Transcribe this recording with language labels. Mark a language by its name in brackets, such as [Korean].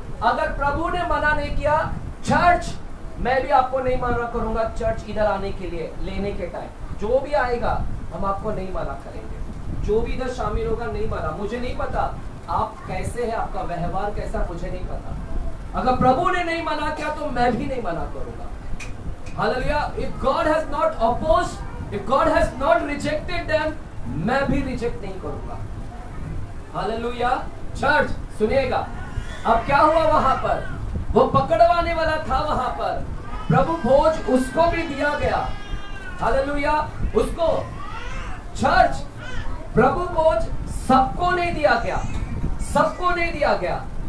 [Hindi] अगर प्रभु ने मना नहीं किया, चर्च मैं भी आपको नहीं मना करूंगा चर्च इधर आने के लिए, लेने के टाइम जो भी आएगा हम आपको नहीं मना करेंगे, जो भी इधर शामिल होगा नहीं मना। मुझे नहीं पता आप कैसे है, आपका व्यवहार कैसा मुझे नहीं पता। अगर प्रभु ने नहीं मना किया तो मैं भी नहीं मना करूंगा। Hallelujah. [English] If God has not opposed, if God has not rejected them, [Hindi] मैं भी रिजेक्ट नहीं करूंगा। हालेलुया। चर्च सुनिएगा, अब क्या हुआ वहां पर, वो पकड़वाने वाला था वहां पर, प्रभु भोज उसको भी दिया गया। हालेलुया। उसको चर्च प्रभु भोज सबको नहीं दिया गया, सबको नहीं दिया गया।